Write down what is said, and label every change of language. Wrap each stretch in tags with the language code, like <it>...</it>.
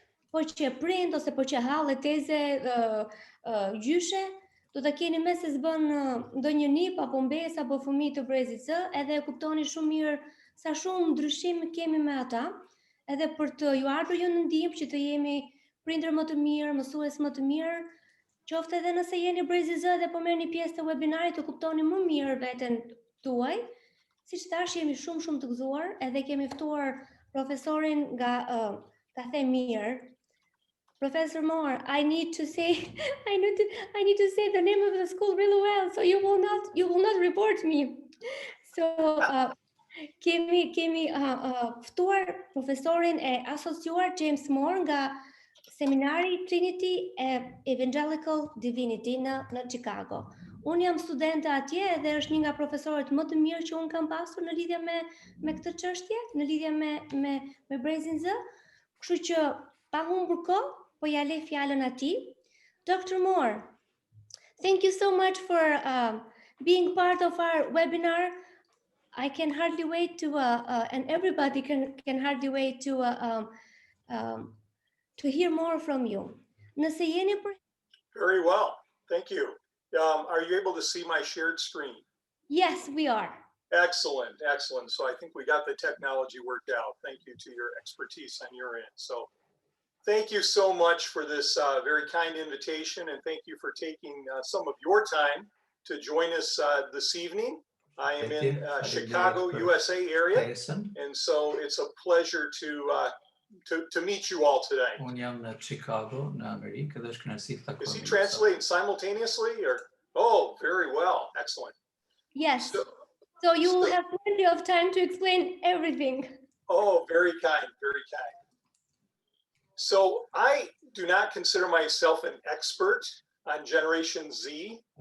<sq>Po që prind ose po që hall e teze gjyshe, do ta keni mes se s'bën ndonjë nip apo mbes apo fëmijë të Brezit Z, edhe e kuptoni shumë mirë sa shumë ndryshim kemi me ata, edhe për të ju ardhur ju në ndihmë që të jemi prindër më të mirë, mësues më të mirë, qoftë edhe nëse jeni Brezi Z dhe po merrni pjesë të webinarit të kuptoni më mirë veten tuaj. Siç thash, jemi shumë të gëzuar, edhe kemi ftuar profesorin nga ta them mirë.</sq> <en>Professor Moore, I need to say the name of the school really well, so you will not report me.</en> <sq>So kemi ftuar profesorin e asociuar James Moore nga seminari Trinity Evangelical Divinity në Chicago. Unë jam studente atje dhe është një nga profesorët më të mirë që unë kam pasur në lidhje me këtë çështje, në lidhje me Brezin Z. Kështu që pa humbur kohë, po ja lej fjalën atij.</sq> <en>Dr. Moore, thank you so much for being part of our webinar. I can hardly wait to, and everybody can hardly wait to hear more from you.</en> <sq>Nëse jeni për...</sq> <en>Very well, thank you. Are you able to see my shared screen? Yes, we are. Excellent, excellent. So I think we got the technology worked out. Thank you to your expertise on your end. So thank you so much for this very kind invitation, and thank you for taking some of your time to join us this evening. I am in Chicago, USA area, and so it's a pleasure to meet you all today.</en> <sq>Unë jam në Chicago, në Amerikë, dhe është kënaqësi të takojmë.</sq> <en>Is he translating simultaneously, or? Oh, very well, excellent. Yes. So you will have plenty of time to explain everything. Oh, very kind, very kind. So I do not consider myself an expert on Generation Z.</en>